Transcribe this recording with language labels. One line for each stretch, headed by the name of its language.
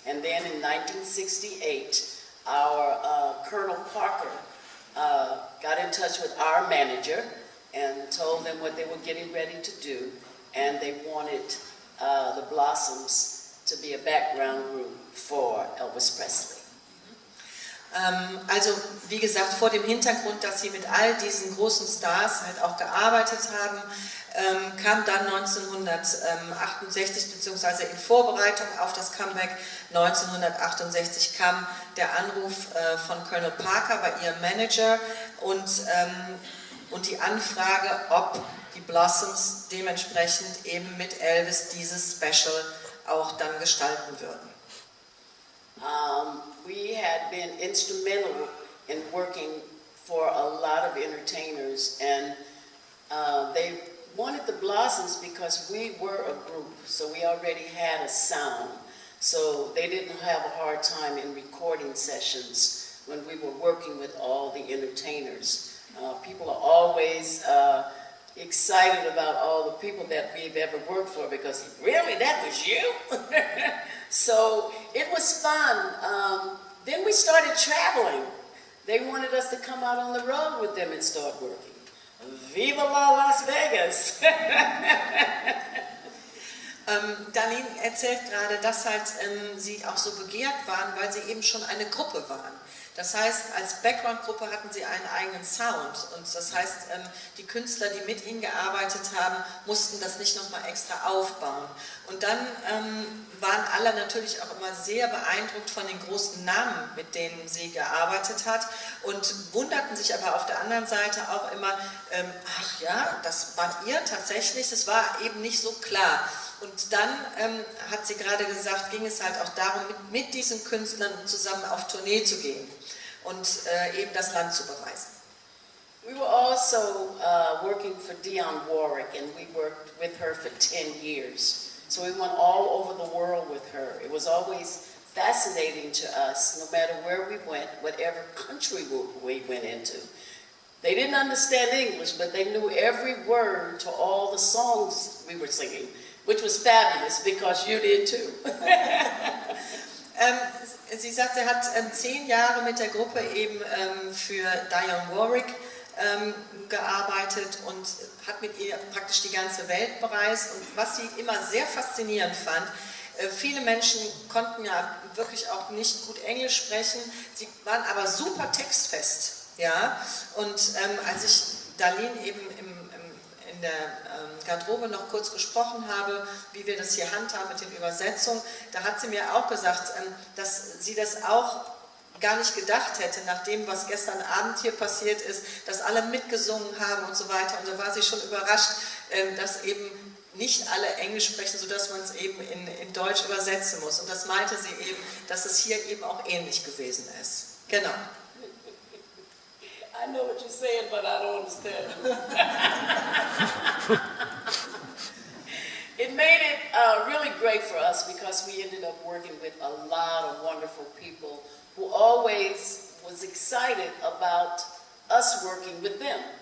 English: And then in 1968, our Colonel Parker got in touch with our manager and told them what they were getting ready to do, and they wanted the Blossoms to be a background group for Elvis Presley.
German: Also wie gesagt, vor dem Hintergrund, dass sie mit all diesen großen Stars halt auch gearbeitet haben, kam dann 1968, beziehungsweise in Vorbereitung auf das Comeback 1968, kam der Anruf von Colonel Parker bei ihrem Manager und die Anfrage, ob die Blossoms dementsprechend eben mit Elvis dieses Special auch dann gestalten würden.
English: We had been instrumental in working for a lot of entertainers, and they wanted the Blossoms because we were a group, so we already had a sound. So they didn't have a hard time in recording sessions when we were working with all the entertainers. People are always excited about all the people that we've ever worked for because, really, that was you? So it was fun. Then we started traveling. They wanted us to come out on the road with them and start working. Viva la Las Vegas!
German: Darlene erzählt gerade, dass halt sie auch so begehrt waren, weil sie eben schon eine Gruppe waren. Das heißt, als Background-Gruppe hatten sie einen eigenen Sound und das heißt, die Künstler, die mit ihnen gearbeitet haben, mussten das nicht nochmal extra aufbauen. Und dann waren alle natürlich auch immer sehr beeindruckt von den großen Namen, mit denen sie gearbeitet hat und wunderten sich aber auf der anderen Seite auch immer, ach ja, das wart ihr tatsächlich, das war eben nicht so klar. Und dann, hat sie gerade gesagt, ging es halt auch darum, mit diesen Künstlern zusammen auf Tournee zu gehen und eben das Land zu bereisen.
English: We were also working for Dionne Warwick, and we worked with her for 10 years. So we went all over the world with her. It was always fascinating to us, no matter where we went, whatever country we went into. They didn't understand English, but they knew every word to all the songs we were singing, which was fabulous because you did too.
German: Sie sagt, sie hat 10 Jahre mit der Gruppe eben für Dionne Warwick gearbeitet und hat mit ihr praktisch die ganze Welt bereist. Und was sie immer sehr faszinierend fand, viele Menschen konnten ja wirklich auch nicht gut Englisch sprechen, sie waren aber super textfest. Ja? Und als ich Darlene eben in der Garderobe noch kurz gesprochen habe, wie wir das hier handhaben mit den Übersetzungen, da hat sie mir auch gesagt, dass sie das auch gar nicht gedacht hätte, nach dem, was gestern Abend hier passiert ist, dass alle mitgesungen haben und so weiter. Und da war sie schon überrascht, dass eben nicht alle Englisch sprechen, sodass man es eben in Deutsch übersetzen muss. Und das meinte sie eben, dass es hier eben auch ähnlich gewesen ist. Genau.
English: I know what you're saying, but I don't understand. It made it really great for us because we ended up working with a lot of wonderful people who always was excited about us working with them.